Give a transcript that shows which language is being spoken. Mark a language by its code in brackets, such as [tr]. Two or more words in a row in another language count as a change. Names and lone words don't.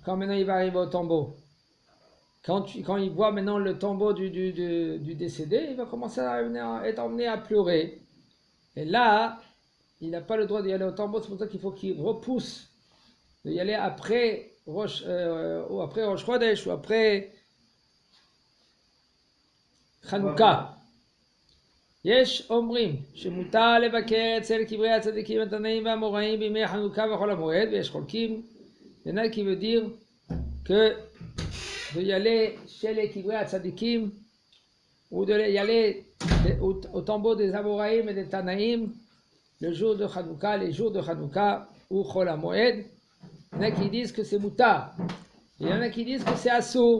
[fr] quand maintenant il va arriver au tombeau, quand il voit maintenant le tombeau du décédé, il va commencer à être emmené à pleurer. Et là, il n'a pas le droit d'y aller au tombeau, c'est pour ça qu'il faut qu'il repousse d'y aller après Rosh Chodesh ou après Chanukah. [he] יש אומרים שמותר לבקר אצל קברי הצדיקים התנאים והאמוראים בימי חנוכה וחול המועד, ויש חולקים. [fr] Il y en a qui veut dire que de y aller chez les [he] קברי הצדיקים [fr] ou de y aller au tombeau des Amoraïm et des Tanaïm le jour de Hanouka, les jours de Hanouka ou Chol HaMoed. Il y en a qui disent que c'est Moutar. Il y en a qui disent que c'est Assour.